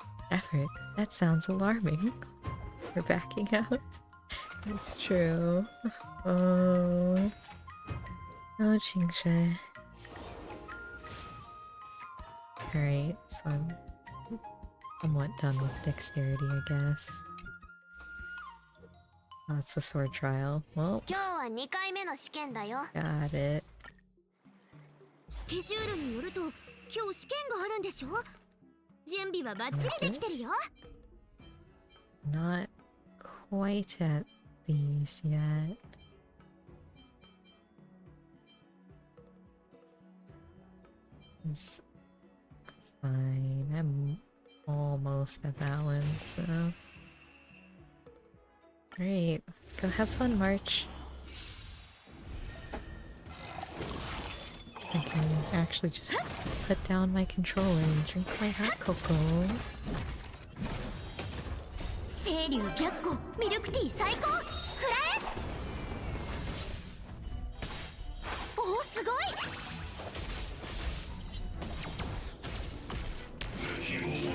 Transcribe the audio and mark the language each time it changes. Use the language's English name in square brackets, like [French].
[English] Effort? That sounds alarming. We're backing out. It's true. Oh. Oh, Qingxue. Alright, so I'm somewhat done with dexterity, I guess. Oh, it's the sword trial. Well, [Japanese] 今日は2回目の試験だよ。 [English] got it. [Japanese] スケジュールによると今日試験があるんでしょ。準備はバッチリできてるよ。 [English] Not quite at these yet. It's fine. I'm almost at that one, so. Alright, go have fun, March. I can actually just put down my controller and drink my hot cocoa. [Japanese] 清流白虎ミルクティー最高フラエおおすごい